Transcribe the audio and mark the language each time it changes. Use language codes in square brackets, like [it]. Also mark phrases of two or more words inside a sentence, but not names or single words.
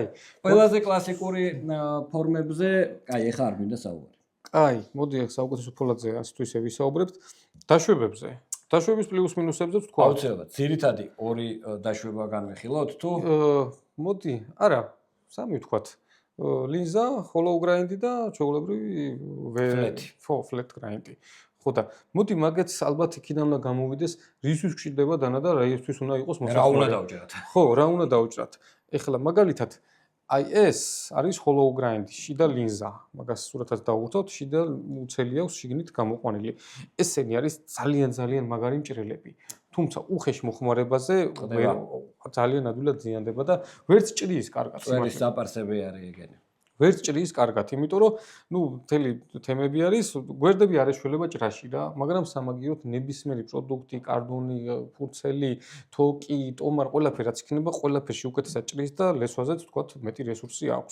[ka] ყველაზე კლასიკური ფორმებზე, აი ეხა არ მინდა საუბარი. აი, მოდი ახლა საუკეთესო ფოლადზე ასე თუ ისე ვისაუბრებთ. დაშვებებზე. დაშვების პლუს მინუსებზე თქვა. აუცილებლად. ძირითადი ორი დაშვება განვიხილოთ თუ მოდი, არა, სამი ვთქვათ. ლინზა, [en] hollow grind [ka] და ჩვეულებრივი [en] flat grind. [ka] ხო და მოდი მაგაც ალბათ იქიდან უნდა გამოვიდეს, რისთვის გჭირდება დანა და რაისთვის უნდა იყოს მოსახლე. რა უნდა დავჭრათ? ხო, რა უნდა დავჭრათ? ეხლა მაგალითად აი ეს არის [en] hollow grind, [ka] შიდა ლინზა. მაგას სურათად დავუხსოვთ, შიდა მუცელი აქვს შიგნით გამოყვანილი. ესენი არის ძალიან მაგარი მჭრელები. თუმცა უხეშ მოხმარებაზე ძალიან ადვილად ზიანდება და ვერც ჭრის კარგად. წვერის საპარსები არის ეგენი. ვერ ჭრის კარგად, იმიტომ რომ მთელი თემები არის, გვერდები არ ეშველება ჭრაში რა, მაგრამ სამაგიეროდ ნებისმიერი პროდუქტი, კარდონი, ფურცელი, თოკი, ტომარ, ყველაფერი რაც იქნება, ყველაფერში უკეთესად ჭრის და ლესვაზეც თქვათ მეტი რესურსი აქვს.